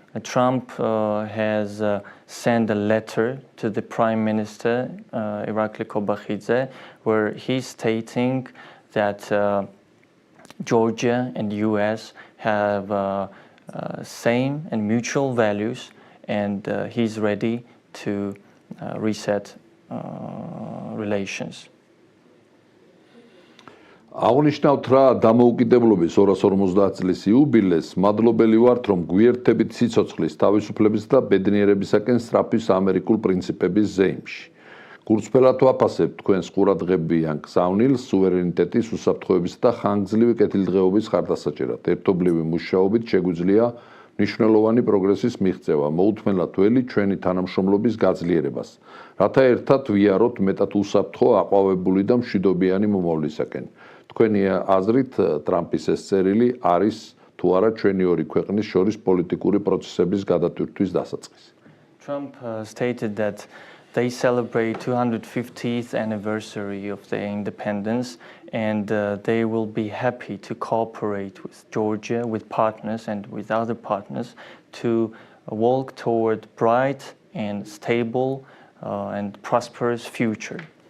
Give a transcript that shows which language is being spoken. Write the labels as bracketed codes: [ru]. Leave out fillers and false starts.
[en] Trump has sent a letter to the Prime Minister Irakli Kobakhidze, where he's stating that Georgia and US have same and mutual values, and he's ready to reset relations. [ka] აღნიშნავთ რა დამოუკიდებლობის 250 წლის იუბილეს, მადლობელი ვართ, რომ გვიერთებით სიცოცხლის, თავისუფლების და ბედნიერებისაკენ სწრაფის ამერიკულ პრინციპების ზეიმში. გულწრფელად ვაფასებთ თქვენს ყურადღებიან გზავნილს სუვერენიტეტის, უსაფრთხოების და ხანგრძლივი კეთილდღეობის ხარდასაჭერად. ერთობლივი მუშაობით შეგვიძლია მნიშვნელოვანი პროგრესის მიღწევა, მოუთმენლად ველი ჩვენი თანამშრომლობის გაძლიერებას, რათა ერთად ვიაროთ მეტად უსაფრთხო, აყვავებული და მშვიდობიანი მომავლისაკენ. თქვენი აზრით ტრამპის ეს წერილი არის თუ არა ჩვენი ორი ქვეყნის შორის პოლიტიკური პროცესების გადატვირთვის დასაწყისი. [en] Trump stated that they celebrate 250th anniversary of their independence, and they will be happy to cooperate with Georgia, with partners and with other partners to walk toward bright and stable and prosperous future.